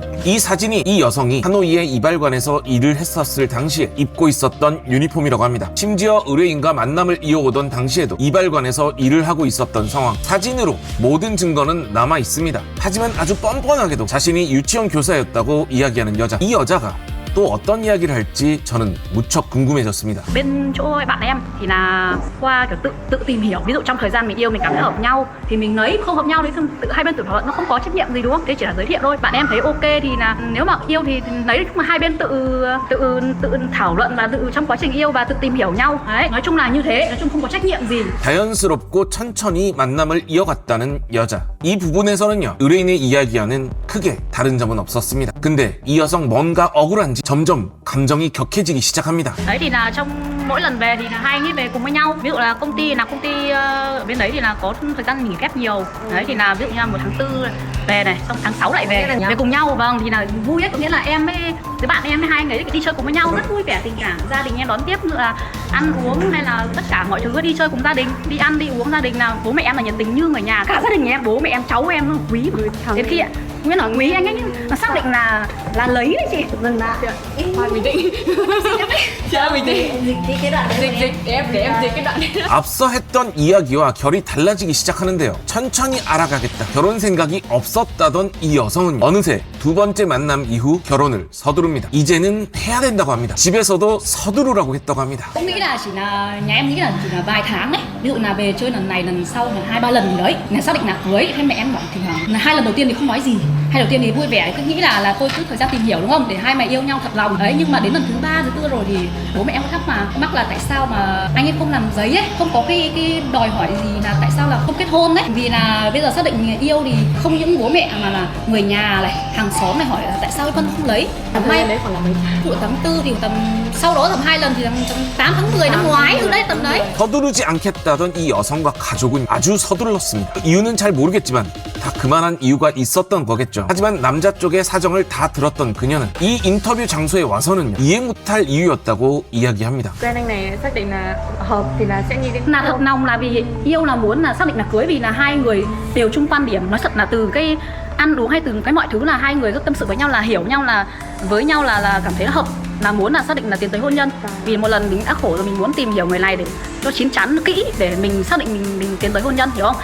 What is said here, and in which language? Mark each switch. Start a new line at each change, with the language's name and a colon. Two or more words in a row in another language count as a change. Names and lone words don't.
Korean: 이 사진이 이 여성이 하노이의 이발관에서 일을 했었을 당시에 입고 있었던 유니폼이라고 합니다. 심지어 의뢰인과 만남을 이어오던 당시에도 이발관에서 일을 하고 있었던 상황. 사진으로 모든 증거는 남아 있습니다. 하지만 아주 뻔뻔하게도 자신이 유치원 교사였다고 이야기하는 여자. 이 여자가 또 어떤 이야기를 할지 저는 무척 궁금해졌습니다.
Vietnamese: Bên chỗ bạn em thì là qua kiểu tự tìm hiểu, ví dụ trong thời gian mình yêu mình cảm thấy hợp nhau thì mình lấy, không hợp nhau thì tự hai bên tự thỏa thuận, nó không có trách nhiệm gì đúng không? Thế chỉ là giới thiệu thôi. Bạn em thấy ok thì là nếu mà yêu thì lấy, mà hai bên tự thảo luận và tự trong quá trình yêu và tự tìm hiểu nhau. Đấy, nói chung là như thế, nói chung không có trách nhiệm gì.
Korean: 자연스럽고 천천히 만남을 이어갔다는 여자. 이 부분에서는요, 의뢰인의 이야기와는 크게 다른 점은 없었습니다. 근데 이 여성 뭔가 억울한지 점점 감정이 격해지기 시작합니다.
Vietnamese: Đấy thì là trong mỗi lần về thì là hai anh ấy về cùng với nhau. Ví dụ là công ty ở bên đấy thì là có thời gian nghỉ phép nhiều. Đấy thì là ví dụ như là 1 tháng 4 về này, xong tháng 6 lại về cùng nhau. Vâng thì là vui ấy, có nghĩa là em với bạn em với hai anh ấy đi chơi cùng với nhau, rất vui vẻ tình cảm. Gia đình em đón tiếp nữa là ăn uống hay là tất cả mọi thứ, đi chơi cùng gia đình, đi ăn đi uống gia đình, là bố mẹ em là nhiệt tình như người nhà. Cả gia đình nhà em, bố mẹ em, cháu em nó quý đến khi ạ. Nghĩa là quý anh ấy nó xác định là lấy đấy chị. Dừng lại. Bình tĩnh. Dịch cái đoạn để em dịch cái đoạn.
Korean: 앞서 했던 이야기와 결이 달라지기 시작하는데요. 천천히 알아가겠다. 결혼 생각이 없었다던 이 여성은 어느새 두 번째 만남 이후 결혼을 서두릅니다. 이제는 해야 된다고 합니다. 집에서도 서두르라고 했다고 합니다.
Vietnamese: Cũng nghĩ là chỉ là, nhà em nghĩ là chỉ là vài tháng đấy. Ví dụ là về chơi lần này lần sau là 2-3 lần gì đấy, là xác định là cưới. Hay mẹ em bảo thì là 2 lần đầu tiên thì không nói gì, 2 đầu tiên thì vui vẻ, cứ nghĩ là thôi cứ thời gian tìm hiểu đúng không, để hai mẹ yêu nhau thật lòng đấy. Nhưng mà đến lần thứ 3 thứ 4 rồi thì bố mẹ em có thắc mắc là tại sao mà anh ấy không làm giấy ấy, không có cái đòi hỏi gì là tại sao là không kết hôn đấy. Vì là bây giờ xác định yêu thì không những bố mẹ mà là người nhà này, hàng xóm này hỏi là tại sao Vân không lấy. May đấy khoảng là mấy tháng 4 thì tầm sau đó tầm 2 lần thì tầm 8 tháng 10 năm ngoái rồi đấy, tầm đấy.
Korean: 서두르지 않겠다던 이 여성과 가족은 아주 서둘렀습니다. 이유는 잘 모르겠지만 다 그만한 이유가 있었던 거겠죠. 하지만 남자 쪽의 사정을 다 들었던 그녀는 이 인터뷰 장소에 와서는 이해 못할 이유였다고 이야기합니다.
Vietnamese: Quen anh này xác định là hợp thì là sẽ như thế Là thật lòng là vì yêu là muốn là xác định là cưới, vì là hai người đều chung quan điểm. Nói thật là từ cái ăn uống hay từ cái mọi thứ là hai người rất tâm sự với nhau, là hiểu nhau, là với nhau là cảm thấy là hợp, là muốn là xác định là tiến tới hôn nhân. Vì một lần mình đã khổ rồi, mình muốn tìm hiểu người này để cho chín chắn kỹ để mình xác định mình tiến tới hôn nhân, hiểu không?